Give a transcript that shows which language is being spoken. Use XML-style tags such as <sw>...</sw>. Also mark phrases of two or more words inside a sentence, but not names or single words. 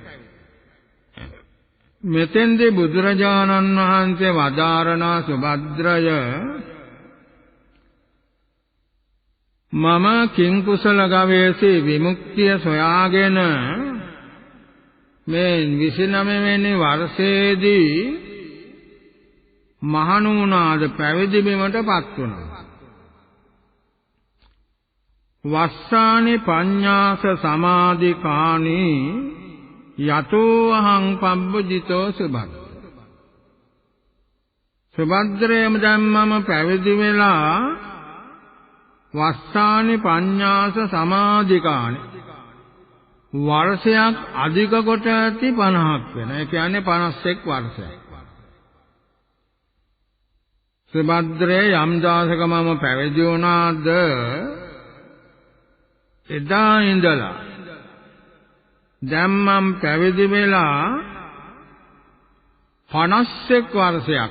<si>මෙතෙන්දී බුදුරජාණන් වහන්සේ වදාරනා සුභද්‍රය මම</si> <pi>කිං කුසල ගවේෂී</pi> <si>විමුක්තිය සොයාගෙන මේ 29 වෙනි වර්ෂයේදී මහණුණාද පැවිදි බිමටපත් වුණා.</si> <pi>වස්සානි පඤ්ඤාස සමාධිකානි යතෝ අහං පබ්බජිතෝ සුභද්ද.</pi> <si>සුභද්‍රයම ධම්මම පැවිදි වෙලා</si> <pi>වස්සානි පඤ්ඤාස සමාධිකානි</pi> <si>වර්ෂයක් අධික කොට ඇති 50ක් වෙන. ඒ කියන්නේ 51 වර්ෂයක්. සුභද්‍රේ යම් දාසකමම පැවිදි වුණාද එදා ඉඳලා දැන් මම පැවිදි වෙලා 51 වර්ෂයක්.</si>